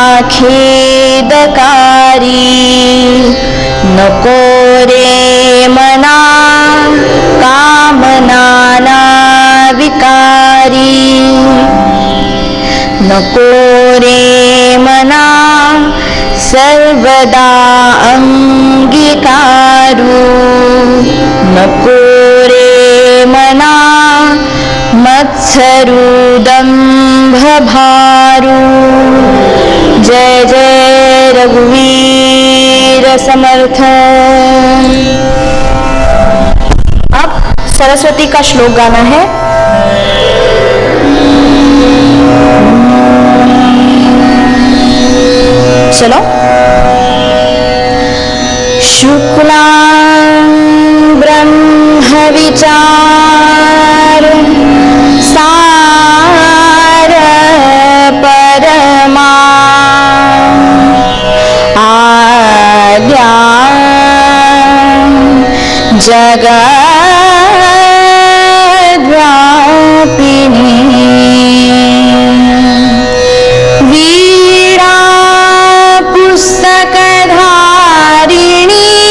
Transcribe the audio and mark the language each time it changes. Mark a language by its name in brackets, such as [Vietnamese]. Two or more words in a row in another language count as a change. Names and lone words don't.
[Marathi] खेदकारी, नको रे मना कामना विकारी, नको रे मना सर्वदा अंगीकारू, नको रे मना मत्सरू दंभ भारू। जय जय रघुवीर समर्थ। [Hindi] अब सरस्वती का श्लोक गाना है। चलो। [Sanskrit] शुक्लां ब्रह्म विचार सार परमा, आद्या जगद्व्यापिनी, वीणा पुस्तकधारिणी,